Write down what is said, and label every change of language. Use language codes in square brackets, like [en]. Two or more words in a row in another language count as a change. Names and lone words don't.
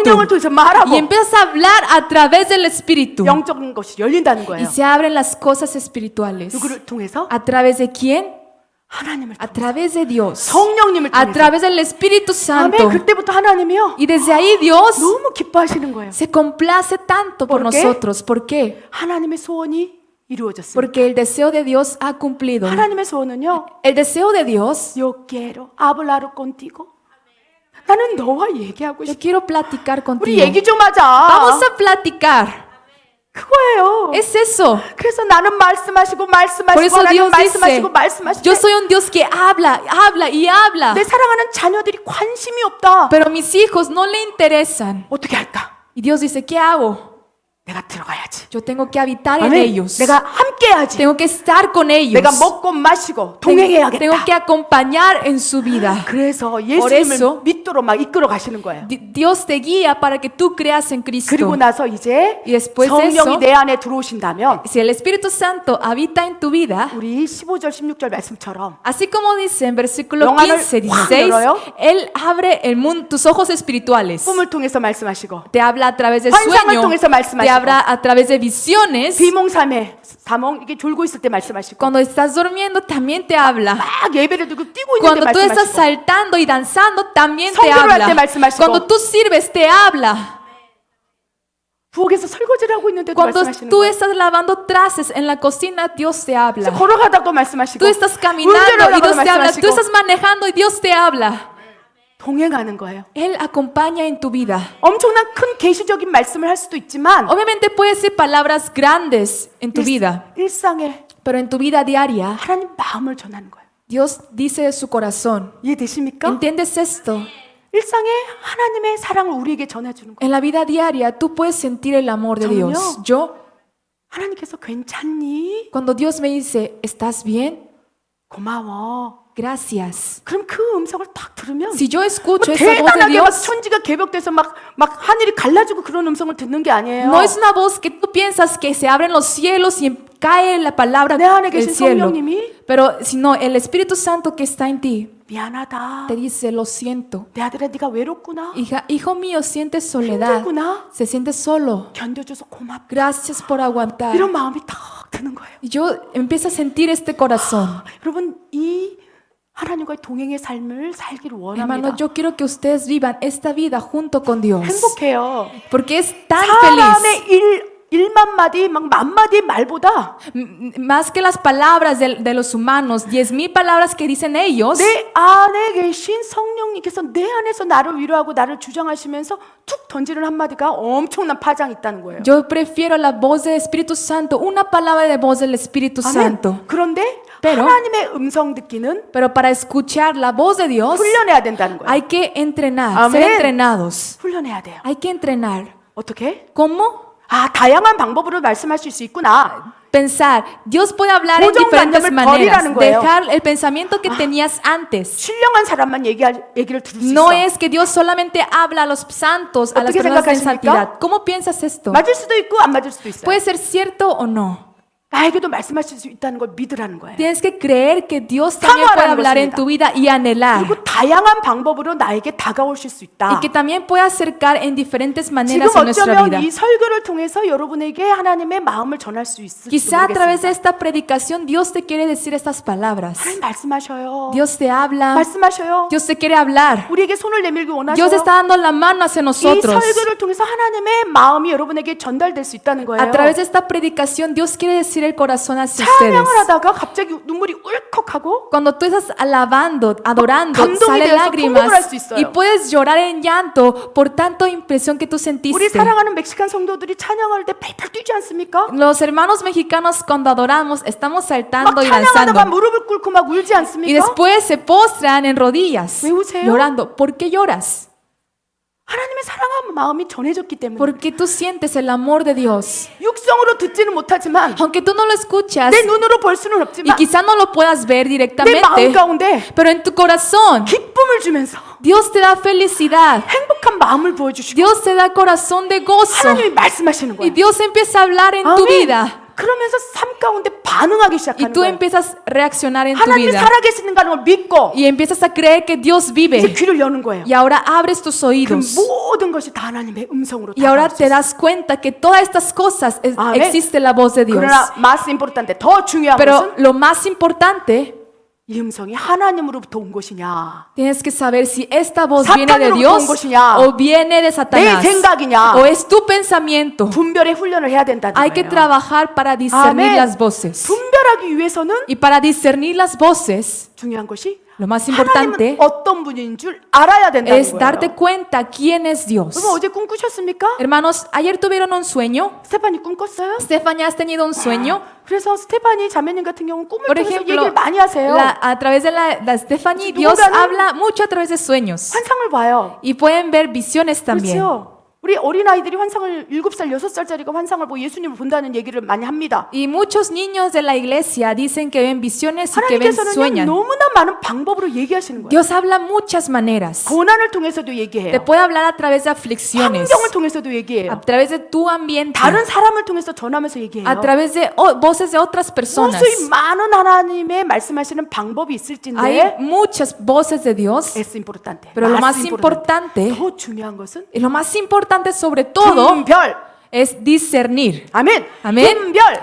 [ko] 성령을 통해서 말하고 [es] y empiezas a hablar a través del Espíritu [ko] 영적인 것이 열린다는 [es] y [ko] 거예요. [es] se abren las cosas espirituales. [ko] 누구를 통해서? [es] ¿A través de quién? [ko] 하나님을 [es] A [ko] 통해서. [es] través de Dios, [ko] 성령님을 [es] a [ko] 통해서. [es] través del Espíritu [ko] 아멘. [es] Santo. [ko] 그때부터 하나님이요. [es] Y desde ahí Dios [ko] 너무 기뻐하시는 거예요. [es] se complace tanto por ¿Por qué? nosotros. ¿Por qué? [ko] 하나님의 소원이 이루어졌어요. [es] Porque el deseo de Dios ha cumplido. [ko] 하나님의 소원은요. [es] El deseo de Dios, Yo quiero hablar contigo. [ko] 나는 너와 얘기하고 [es] yo [ko] 싶어. [es] quiero platicar [ko] 우리 [es] contigo. [ko] 얘기 좀 하자. [es] Vamos a platicar. [ko] 그거예요. [es] Es eso. [ko] 그래서 나는 말씀하시고 [es] Por [ko] 말씀하시고 [es] eso [ko] 하나님 [es] Dios dice, [ko] 말씀하시고 말씀하시고 [es] yo soy un Dios que habla, habla y habla. [ko] 내 사랑하는 자녀들이 관심이 없다. [es] Pero mis hijos no le interesan. [ko] 어떻게 할까? [es] Y Dios dice, ¿qué hago? [ko] 내가 들어가야지. [es] Yo tengo que habitar en [ko] 아멘. [es] ellos. [ko] 내가 함께해야지. [es] Tengo que estar con ellos. [ko] 내가 먹고 마시고 [es] Tengo [ko] 동행해야겠다. [es] que acompañar en su vida. [ko] 그래서 [es] eso, [ko] 예수님을 믿도록 막 이끌어 가시는 거예요. [es] Dios te guía para que tú creas en [ko] 그리고 [es] Cristo. [ko] 나서 이제 [es] Y después de [ko] 성령이 [es] eso, [ko] 내 안에 들어오신다면 [es] si el Espíritu Santo habita en tu vida, [ko] 우리 15절 16절 말씀처럼 [es] así como dice en versículo [ko] 영안을 [es] 15, [ko] 확 [es] 16, [ko] 열어요. [es] Él abre el mundo, tus ojos espirituales. [ko] 꿈을 통해서 말씀하시고 [es] Te habla a través de [ko] 환상을 [es] sueño, [ko] 통해서 말씀하시고. [es] te habla a través de visiones. [ko] 비몽사매 사몽 이게 졸고 있을 때 말씀하시고 [es] Cuando estás durmiendo también te habla. [ko] 막 예배를 드리고 뛰고 있는데 [es] Cuando tú estás [ko] 말씀하시고 [es] saltando y danzando también te [ko] 성교를 할 때 [es] habla. [ko] 말씀하시고. [es] Cuando tú sirves te habla. [ko] 부엌에서 설거지를 하고 있는데도 [es] Cuando [ko] 말씀하시는 [es] tú [ko] 거예요. [es] estás lavando trastes en la cocina, Dios te habla. [ko] 걸어가다도 말씀하시고 [es] Tú estás [ko] 운전을 [es] caminando y [ko] 하다도 [es] Dios te habla. Tú [ko] 말씀하시고 [es] estás manejando y Dios te habla. [ko] 동행하는 거예요. [es] Él acompaña en tu vida. [ko] 엄청난 큰 계시적인 말씀을 할 수도 있지만 [es] Obviamente puede ser palabras grandes en tu vida, [ko] 일상에 [es] pero en tu vida diaria, [ko] 하나님 마음을 전하는 거예요. [es] Dios dice de su corazón. [ko] 이해되십니까? [es] ¿Entiendes esto? [ko] 일상에 하나님의 사랑을 우리에게 전해주는 거예요. [es] En la vida diaria tú puedes sentir el amor de [ko] 저는요. [es] Dios. Yo, [ko] 하나님께서 괜찮니? [es] cuando Dios me dice, ¿estás bien? [ko] 고마워. [es] Gracias. [ko] 그럼 그 음성을 딱 들으면 [es] Si yo escucho [ko] 뭐 [es] esa voz de [ko] 대단하게 막 [es] Dios, [ko] 천지가 개벽돼서 막 하늘이 갈라지고 그런 음성을 듣는 게 아니에요. [es] no es una voz que tú piensas que se abren los cielos y cae la palabra [ko] 내 안에 [es] del [ko] 계신 [es] cielo. [ko] 성령님이 [es] Pero sino el Espíritu Santo que está en ti [ko] 미안하다. [es] te dice, lo siento. [ko] 내 아들아 네가 외롭구나. [es] Hija, hijo mío, sientes soledad. [ko] 힘들구나. [es] Se siente solo. [ko] 견뎌줘서 고맙다. [es] Gracias por aguantar. [ko] 이런 마음이 딱 드는 거예요. [es] Y yo empiezo a sentir este corazón. [ko] 여러분 이 하나님과의 동행의 삶을 살기를 원합니다. [es] Hermano, yo quiero que ustedes vivan esta vida junto con Dios. [ko] 행복해요. [es] Porque es tan [ko] 사람의 [es] feliz. [ko] 일만 마디 막 만마디의 말보다 [es] Más que las palabras de los humanos, 10,000 palabras que dicen ellos, [ko] 내 안에 계신 성령님께서 내 안에서 나를 위로하고 나를 주장하시면서 툭 던지는 한마디가 엄청난 파장이 있다는 거예요. [es] yo prefiero la voz del Espíritu Santo, una palabra de voz del Espíritu Santo. [ko] 아멘. 그런데 [es] Pero- [ko] 하나님의 음성 듣기는 [es] Pero para escuchar la voz de Dios, [ko] 훈련해야 된다는 거예요. [es] hay que entrenar, Amén. ser entrenados. [ko] 훈련해야 돼요. [es] Hay que entrenar. [ko] 어떻게? [es] ¿Cómo? [ko] 아, 다양한 방법으로 말씀하실 수 있구나. [es] Pensar, Dios puede hablar en diferentes [ko] 고정관념을 [es] maneras. [ko] 버리라는 거예요. [es] Dejar el pensamiento que tenías antes. [ko] 신령한 사람만 얘기를 들을 수 [es] No [ko] 있어. [es] es que Dios solamente habla a los santos, a las [ko] 어떻게 [es] personas en [ko] 생각하십니까? [es] santidad. ¿Cómo piensas esto? [ko] 맞을 수도 있고 안 맞을 수도 있어요. [es] Puede ser cierto o no. [ko] 나에게도 말씀하실 수 있다는 걸 믿으라는 거예요. [es] Tienes que creer que Dios también puede [ko] 사모하라는 [es] hablar en [ko] 것입니다. [es] tu vida y anhelar. [ko] 그리고 다양한 방법으로 나에게 다가오실 수 있다. [es] Y que también puede acercar en diferentes [ko] 지금 [es] maneras en nuestra [ko] 어쩌면 [es] vida. [ko] 이 설교를 통해서 여러분에게 하나님의 마음을 전할 수 있을지 [es] Quizá a través de [ko] 모르겠습니다. [es] esta predicación Dios te quiere decir estas palabras. [ko] 하나님 말씀하셔요. [es] Dios te habla. [ko] 말씀하셔요. [es] Dios te quiere hablar. [ko] 우리에게 손을 내밀기 원하셔요. [es] Dios está dando la mano hacia [ko] 이 [es] nosotros. [ko] 설교를 통해서 하나님의 마음이 여러분에게 전달될 수 있다는 거예요. [es] A través de esta predicación Dios quiere decir bendecir el corazón hacia ustedes. [ko] 찬양을 하다가 갑자기 눈물이 울컥하고 [es] Cuando tú estás alabando, adorando, [ko] 감동이 [es] salen [ko] 되어서 풍부를 할 수 [es] lágrimas [ko] 있어요. [es] y puedes llorar en llanto por tanta impresión que tú [ko] 우리 [es] sentiste. [ko] 사랑하는 멕시칸 성도들이 찬양할 때 팔팔 뛰지 않습니까? [es] Los hermanos mexicanos cuando adoramos estamos [ko] 막 [es] saltando y [ko] 찬양하다가 [es] danzando [ko] 무릎을 꿇고 막 울지 [es] y [ko] 않습니까? [es] después se postran en rodillas [ko] 왜 우세요? [es] llorando. ¿Por qué lloras? [ko] 하나님의 사랑하는 마음이 전해졌기 때문에 [es] Porque tú sientes el amor de Dios. [ko] 육성으로 듣지는 못하지만 [es] Aunque tú no lo escuchas [ko] 내 눈으로 볼 수는 [es] y [ko] 없지만 [es] quizá no lo puedas ver [ko] 내 마음 [es] directamente, [ko] 가운데 [es] pero en tu corazón [ko] 기쁨을 주면서 [es] Dios te da felicidad. [ko] 행복한 마음을 보여주시고 [es] Dios te da corazón de gozo [ko] 하나님이 말씀하시는 [es] y [ko] 거예요. [es] Dios empieza a hablar en tu vida [ko] 그러면서 삶 가운데 반응하기 [es] y [ko] 시작하는 [es] tú [ko] 거예요. [es] empiezas a reaccionar en tu [ko] 하나님이 [es] vida [ko] 살아계시는가는 걸 믿고 [es] y empiezas a creer que Dios [ko] 이제 [es] vive [ko] 귀를 여는 거예요. [es] y ahora abres tus [ko] 그 [es] oídos [ko] 모든 것이 다 하나님의 음성으로 [es] y ahora [ko] 다가올 수 [es] te [ko] 있어요. [es] das cuenta que todas estas cosas Amén. existe la voz de Dios. [ko] 그러나 [es] más importante, [ko] 더 중요한 [es] Pero [ko] 것은 [es] lo más importante, [ko] 이 음성이 하나님으로부터 온 것이냐 [es] tienes que saber si esta voz viene de [ko] 사탄으로부터 [es] Dios [ko] 온 것이냐, [es] o viene de Satanás [ko] 내 생각이냐. [es] o es tu pensamiento. [ko] 분별의 훈련을 해야 된다는 [es] Hay que [ko] 거예요. [es] trabajar para discernir [ko] 아멘. [es] las voces. [ko] 분별하기 위해서는 [es] Y para discernir las voces, [ko] 중요한 것이 [es] lo más [ko] 하나님은 [es] importante [ko] 어떤 분인 줄 알아야 된다는 [es] es darte [ko] 거예요. [es] cuenta quién es Dios. [ko] 여러분 어제 꿈 꾸셨습니까? [es] Hermanos, ayer tuvieron un sueño. [ko] 스테파니 꿈 꿨어요? [es] Estefania, ¿has tenido un sueño? [ko] 그래서 스테파니 자매님 같은 경우는 꿈을 [es] Por [ko] 통해서 [es] ejemplo, [ko] 얘기를 많이 하세요. [es] a través de la Stephanie, [ko] 누군가는- [es] Dios habla mucho a través de sueños. [ko] 환상을 봐요. [es] Y pueden ver visiones también. [ko] 그렇죠? 우리 어린아이들이 환상을 7살, 6살짜리가 환상을 보고 예수님을 본다는 얘기를 많이 합니다. [es] Y muchos niños de la iglesia dicen que ven visiones y que ven [ko] 하나님께서는 [es] sueñan. [ko] 너무나 많은 방법으로 얘기하시는 거예요. [es] Dios habla muchas maneras. [ko] 고난을 통해서도 [es] Te [ko] 얘기해요. [es] puede hablar a través de aflicciones, [ko] 환경을 통해서도 얘기해요. [es] a través de tu ambiente, [ko] 다른 사람을 통해서 전하면서 얘기해요. [es] a través de voces de otras personas. [ko] 무수히 많은 하나님의 말씀하시는 방법이 [es] Hay [ko] 있을진데 [es] muchas voces de Dios, es importante. pero lo más más importante, [ko] 더 중요한 것은 [es] y lo más importante sobre todo, [ko] 분별. [es] es discernir. [ko] 아멘. [es] Amén. [ko] 분별.